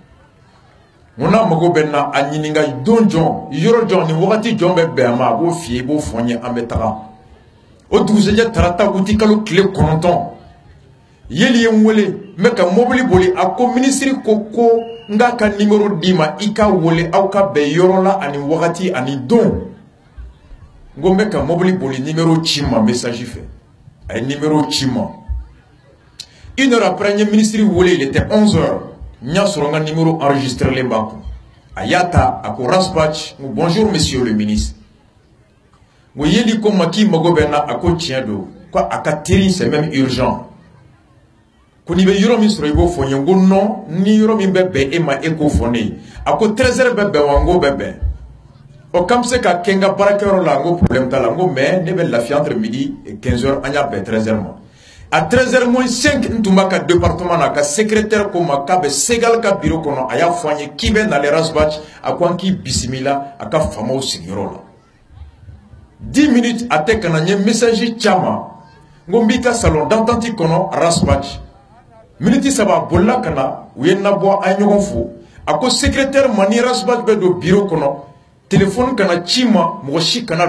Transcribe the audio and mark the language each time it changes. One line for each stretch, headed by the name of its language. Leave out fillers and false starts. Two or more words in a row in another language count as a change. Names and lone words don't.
Bambara: n n'a mago bɛ n na a ɲininka don jɔn yɔrɔ jɔn ni wagati jɔn bɛ bɛn a ma a b'o f'i ye i b'o fɔ n ye an bɛ taga o dugusɛjɛ tarata wuti kalo tile 9 Yeli ye n wele n bɛ ka mobili boli a ko ministre ko n k'a ka numéro d'i ma i ka wele aw ka bɛn yɔrɔ la ani wagati ani don n ko n bɛ ka mobili boli numéro ci ma message fɛ a ye numéro ci ma
French: 1 heure après le ministre
Bambara: wele
French: il était 11 heures
Bambara: n y'a sɔrɔ n ka numéro enregistré len b'a kun a y'a ta a ko Rasbach
French: bonjour monsieur le ministre
Bambara: n ko Yeli ko ma k'i mago bɛ n na a ko tiɲɛ don ko a ka teri
French: c'est même urgent
Bambara: ko n'i bɛ yɔrɔ min sɔrɔ i b'o fɔ n ye n ko non ni yɔrɔ min bɛ bɛn e ma e k'o fɔ ne ye a ko 13 heures bɛ bɛn wa n ko bɛ bɛn o k'an bɛ se ka kɛ n ka baarakɛyɔrɔ la n ko problème t'a la n ko mais ne bɛ lafiya
French: entre midi et 15 heures
Bambara: an y'a bɛn 13 heures ma
French: à 13h moins 5
Bambara: n tun b'a ka département na ka secrétaire ko ma k'a bɛ Segal ka bureau kɔnɔ a y'a fɔ an ye k'i bɛ nale Rasbach a ko an k'i bisimila a ka faamaw sigiyɔrɔ la 10 minutes a tɛ ka na n ye message caman n ko n b'i ka
French: salon d'entente
Bambara: kɔnɔ Rasbach minute 3 bolila ka na u ye n labɔ an ye ɲɔgɔn fo a ko secrétaire ma ni Rasbach bɛ don bureau kɔnɔ téléphone kana ci ma mɔgɔ si kana